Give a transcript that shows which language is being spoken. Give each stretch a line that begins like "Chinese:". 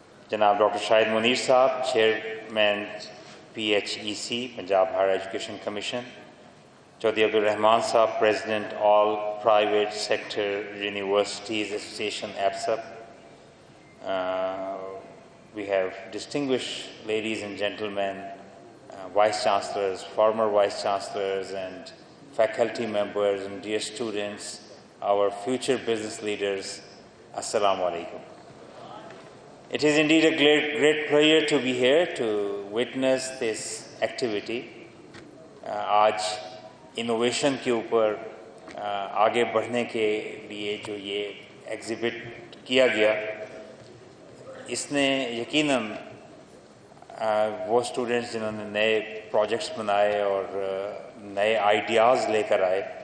Urdu: جناب ڈاکٹر شاہد منیر صاحب، chairman PHEC Punjab higher education commission, Chaudhry Abdul Rahman صاحب، president all private sector universities association APSAP.
English: We have distinguished ladies and gentlemen, vice chancellors, former vice chancellors and faculty members and dear students, our future business leaders, Assalamu alaikum. It is indeed a great pleasure to be here to witness this activity.
Urdu: آج innovation کے اوپر آگے بڑھنے کے لیے جو یہ exhibit کیا گیا، اس نے یقیناً وہ اسٹوڈنٹس جنہوں نے نئے پروجیکٹس بنائے اور نئے آئیڈیاز لے کر آئے،